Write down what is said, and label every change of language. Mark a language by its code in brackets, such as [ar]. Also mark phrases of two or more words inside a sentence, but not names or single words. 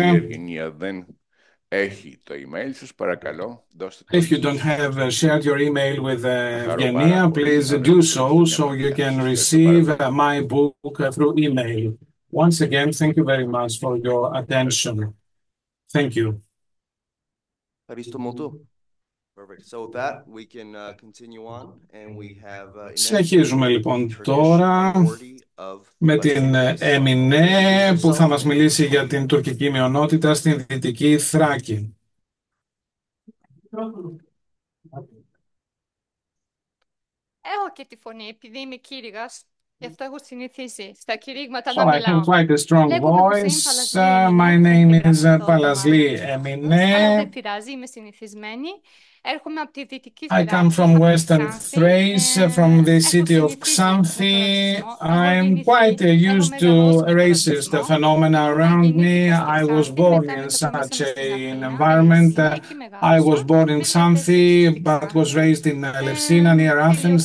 [en] If you don't have shared your email with Evgenia, please do so you can receive my book through email. Once again, thank you very much for your attention. Thank you. Perfect. So with that, we can continue on and we have [el] Συνεχίζουμε λοιπόν τώρα με την Εμινέ που θα μας μιλήσει για την τουρκική μειονότητα στην Δυτική Θράκη. Έχω και τη φωνή επειδή είμαι κήρυγας. Γι' αυτό έχω συνηθίσει στα κηρύγματα να μιλάω. [en] I have quite a strong voice. My name is Palasli Emine. [el] Αλλά δεν πειράζει, είμαι συνηθισμένη. Έρχομαι από τη Δυτική [en] I come from Western Thrace, from the city of Xanthi. I'm quite used to racist phenomena around me. I was born in such an environment. I was born in Xanthi, but was raised in Elefsina near Athens.